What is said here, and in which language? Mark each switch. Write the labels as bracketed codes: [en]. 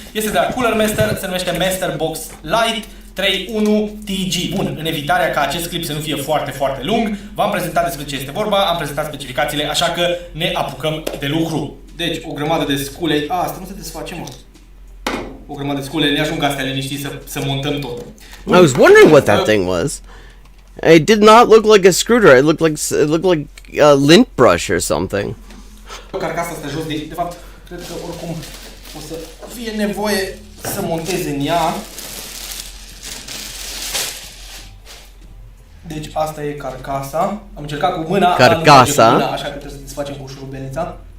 [ro] Este de la Cooler Master, se numește Master Box Lite 3.1 TG. Bun, în evitarea ca acest clip să nu fie foarte, foarte lung, v-am prezentat despre ce este vorba, am prezentat specificațiile, așa că ne apucăm de lucru. Deci, o grămadă de scule. Asta nu se desface, mă. O grămadă de scule, ne ajung astea liniștiți să montăm tot. [en] I was wondering what that thing was. It did not look like a screwdriver. It looked like a lint brush or something. [ro] Carcasa asta jos, de fapt, cred că oricum o să fie nevoie să montez în ea. Deci asta e carcasa. Am încercat cu mâna, Carcasa. așa că trebuie să desfacem cu șurubelnița.